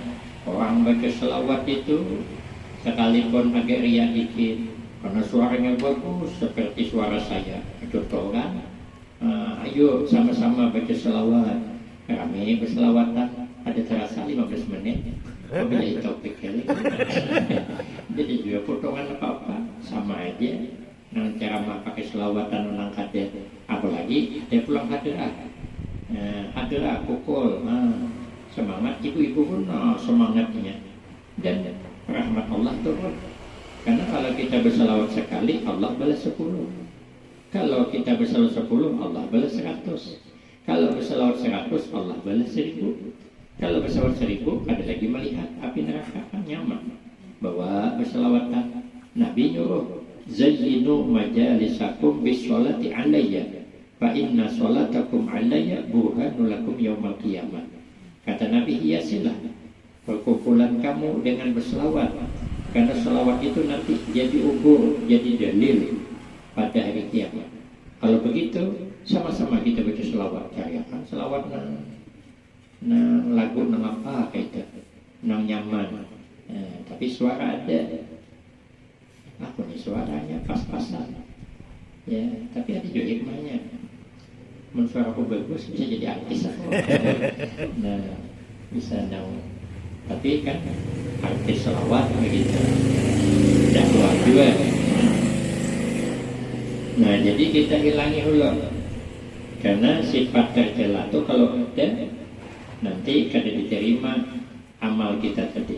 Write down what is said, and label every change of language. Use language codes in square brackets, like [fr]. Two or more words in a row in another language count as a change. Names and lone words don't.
[id] Orang baca selawat itu sekalipun agak riak dikit, karena suaranya bagus seperti suara saya. Contoh kan, ayo sama-sama baca selawat. Kami berselawatan, ada terasa 15 menit. Tapi jadi topik kali. Jadi juga potongan apa-apa sama aja. [bjn] Nang ceramah pakai selawatan nang kader, apalagi dia pulang hadirah. [id] Hadirah pukul. Semangat ibu-ibu pun semangatnya. Dan rahmat Allah turun. Karena kalau kita berselawat sekali, Allah balas 10. Kalau kita berselawat 10, Allah balas 100. Kalau berselawat 100, Allah balas 1000. Kalau berselawat 1000, ada lagi melihat api neraka, kan nyaman. Bahwa berselawatan, Nabi nyuruh, [ar] زينوا مجالسكم بالصلاة عليّ، فإن صلاتكم عليّ برهان لكم يوم القيامة. [id] Kata Nabi, hiasilah perkumpulan kamu dengan berselawat, karena selawat itu nanti jadi ubur, jadi dalil pada hari kiamat. [bjn] Kalau begitu, sama-sama kita baca selawat, karyakan selawat nang lagu nang apa kayak itu, nang nyaman. [id] Tapi suara ada, aku nih suaranya pas-pasan, ya. Tapi ada juga hikmahnya. Men suara aku bagus bisa jadi artis aku. Nah, bisa dong. Tapi kan artis selawat begitu, dakwah juga. [bjn] Nah, jadi kita hilangi dulu, karena sifat tercela itu kalau ada nanti kada diterima amal kita tadi.